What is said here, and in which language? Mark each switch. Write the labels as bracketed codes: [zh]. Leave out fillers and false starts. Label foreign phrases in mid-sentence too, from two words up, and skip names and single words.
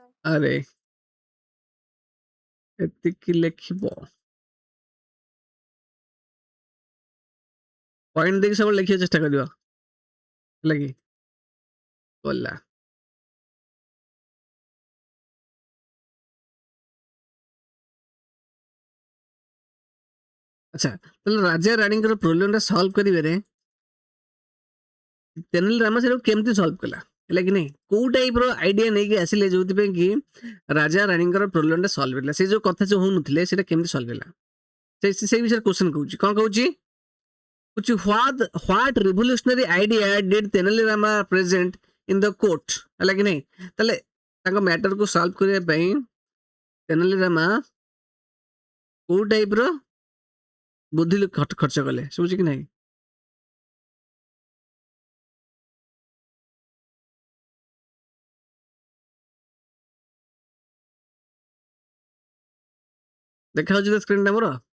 [or] ଆରେ ଏତିକି ଲେଖିବ ପଏଣ୍ଟ ଦେଇକି ସବୁବେଳେ ଲେଖିବାକୁ ଚେଷ୍ଟା କରିବ ହେଲା କି ଗଲା ଆଚ୍ଛା ତାହେଲେ ରାଜା ରାଣୀଙ୍କର ପ୍ରୋବ୍ଲେମଟା ସଲ୍ଭ କରିବାରେ ତେନାଲି ରାମ ସେଟାକୁ କେମିତି ସଲ୍ଭ କଲା ହେଲା କି ନାହିଁ କୋଉ ଟାଇପର ଆଇଡିଆ ନେଇକି ଆସିଲେ ଯୋଉଥିପାଇଁ କି ରାଜା ରାଣୀଙ୍କର ପ୍ରୋବ୍ଲେମଟା ସଲ୍ଭ ହେଲା ସେ ଯୋଉ କଥା ଯୋଉ ହଉନଥିଲେ ସେଟା କେମିତି ସଲ୍ଭ ହେଲା ସେଇ ବିଷୟରେ କ୍ୱେଶ୍ଚନ କହୁଛି କଣ କହୁଛି [en] what revolutionary idea did Tenali Rama present in the court [or] ହେଲା କି ନାହିଁ ତାହେଲେ ତାଙ୍କ ମ୍ୟାଟରକୁ ସଲ୍ଭ କରିବା ପାଇଁ ତେନାଲି ରାମା କୋଉ ଟାଇପର ବୁଦ୍ଧି ଖର୍ଚ୍ଚ କଲେ ଶୁଭୁଛି କି ନାହିଁ ଦେଖାଯାଉଛି ତ ସ୍କ୍ରିନଟା ମୋର